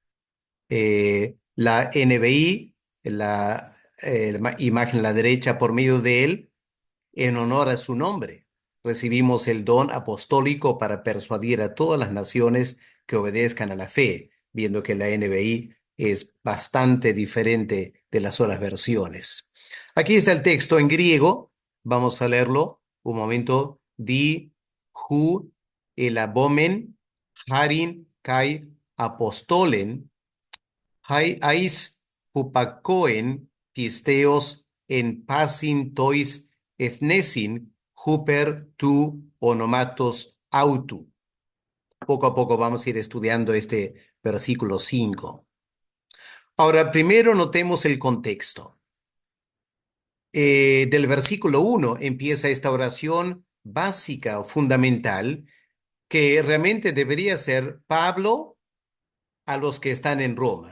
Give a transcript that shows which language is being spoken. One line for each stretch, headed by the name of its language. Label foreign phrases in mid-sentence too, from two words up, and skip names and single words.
Spanish: La NBI, la imagen a la derecha, por medio de él, en honor a su nombre, recibimos el don apostólico para persuadir a todas las naciones que obedezcan a la fe, viendo que la NBI es bastante diferente de las otras versiones. Aquí está el texto en griego, vamos a leerlo. Un momento.
Greek: δι᾽ οὗ ἐλάβομεν χάριν καὶ ἀποστολὴν εἰς ὑπακοὴν πίστεως ἐν πᾶσιν τοῖς ἔθνεσιν ὑπὲρ τοῦ ὀνόματος αὐτοῦ.
Spanish: Poco a poco vamos a ir estudiando este versículo 5. Ahora, primero notemos el contexto. Del versículo 1 empieza esta oración básica o fundamental que realmente debería ser Pablo a los que están en Roma.